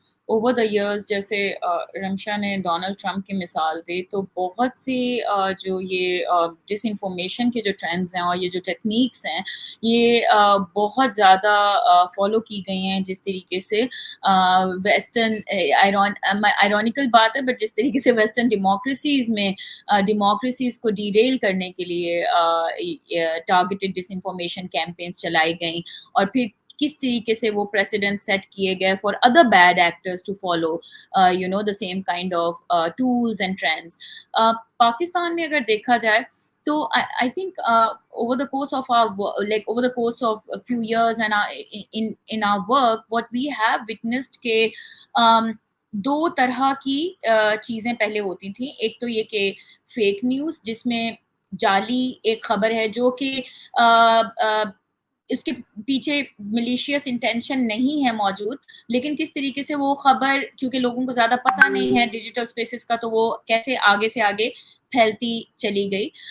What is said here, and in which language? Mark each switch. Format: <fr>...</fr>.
<en>over the years</en> <ur>جیسے رمشا نے Donald Trump کی مثال دی تو بہت سی جو یہ ڈس انفارمیشن کے جو ٹرینڈز ہیں اور یہ جو ٹیکنیکس ہیں یہ بہت زیادہ فالو کی گئی ہیں جس طریقے سے ویسٹرن آئرونیکل بات ہے بٹ جس طریقے سے ویسٹرن ڈیموکریسیز میں ڈیموکریسیز کو ڈیریل کرنے کے لیے ٹارگیٹڈ ڈس انفارمیشن کیمپینز چلائی گئیں اور پھر کس طریقے سے وہ پریسیڈنٹ سیٹ کیے گئے</ur> <en>For other bad actors to follow the same kind of tools and trends.</en> <ur>Pakistan میں اگر دیکھا جائے تو</ur> <en>I think over the course of over the course of a few years and in our work what we have witnessed</en> <ur>کہ دو طرح کی چیزیں پہلے ہوتی تھیں. ایک تو یہ کہ فیک نیوز جس میں جعلی ایک خبر ہے جو کہ اس کے پیچھے ملیشیس انٹینشن نہیں ہے موجود لیکن کس طریقے سے وہ خبر کیونکہ لوگوں کو زیادہ پتہ نہیں ہے ڈیجیٹل اسپیسز کا تو وہ کیسے آگے سے آگے پھیلتی چلی گئی.</ur>